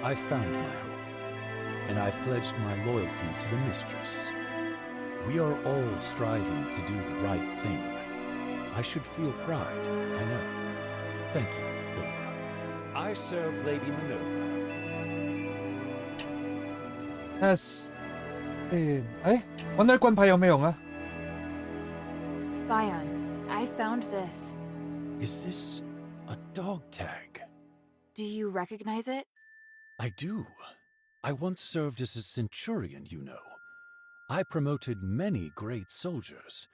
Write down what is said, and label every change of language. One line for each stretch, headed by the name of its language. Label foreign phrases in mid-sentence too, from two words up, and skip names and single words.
English: I've found my home, and I've pledged my loyalty to the Mistress. We are all striving to do the right thing. I should feel pride, I know. Thank you, Hilda. I serve Lady Minerva. Yes.
Cantonese: 搵到啲軍牌有咩用啊？
English: Bion, I found this. Is this a dog tag? Do you recognize it? I do. I once served as a centurion, you know. I promoted many great soldiers.